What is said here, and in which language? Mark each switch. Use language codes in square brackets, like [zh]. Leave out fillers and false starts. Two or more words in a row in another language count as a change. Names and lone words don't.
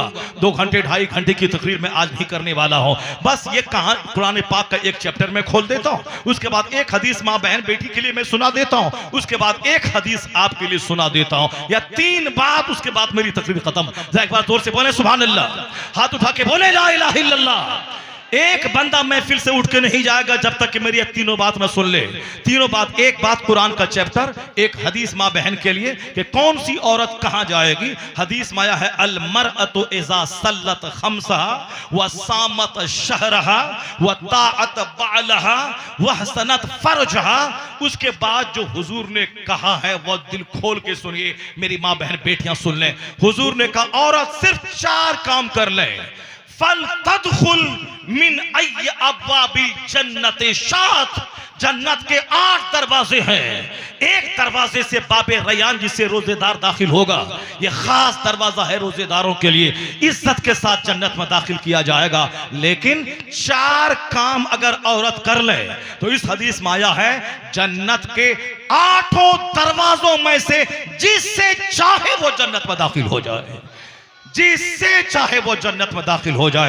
[ur] 2 گھنٹے 2.5 گھنٹے کی تقریر میں آج نہیں کرنے والا ہوں. بس یہ کہانی قرآن پاک کا ایک چیپٹر میں کھول دیتا ہوں، اس کے بعد ایک حدیث ماں بہن بیٹی کے لیے میں سنا دیتا ہوں، اس کے بعد ایک حدیث آپ کے لیے سنا دیتا ہوں، یا 3 بات، اس کے بعد میری تقریر ختم. ذرا ایک بار زور سے بولے [ar] سبحان الله, [ur] ہاتھ اٹھا کے بولے [ar] لا إله إلا الله. [ur] ایک بندہ محفل سے اٹھ کے نہیں جائے گا جب تک کہ میری 3 بات میں سن لے. 3 بات، ایک بات قرآن کا چیپٹر، ایک حدیث ماں بہن کے لیے کہ کون سی عورت کہاں جائے گی. حدیث مایا ہے [ar] المرأة إذا صلت خمسها وصامت شهرها وأطاعت بعلها وحصنت فرجها. [ur] اس کے بعد جو حضور نے کہا ہے وہ دل کھول کے سنیے، میری ماں بہن بیٹیاں سن لیں. حضور نے کہا عورت صرف 4 کام کر لے, [ar] فلتدخل من أي أبواب الجنة شاءت. [ur] جنت کے 8 دروازے ہیں، ایک دروازے سے باب ریان جس سے روزہ دار داخل ہوگا، یہ خاص دروازہ ہے روزہ داروں کے لیے، عزت کے ساتھ جنت میں داخل کیا جائے گا. لیکن 4 کام اگر عورت کر لے تو اس حدیث میں آیا ہے جنت کے 8 دروازوں میں سے جس سے چاہے وہ جنت میں داخل ہو جائے، جس سے چاہے وہ جنت میں داخل ہو جائے.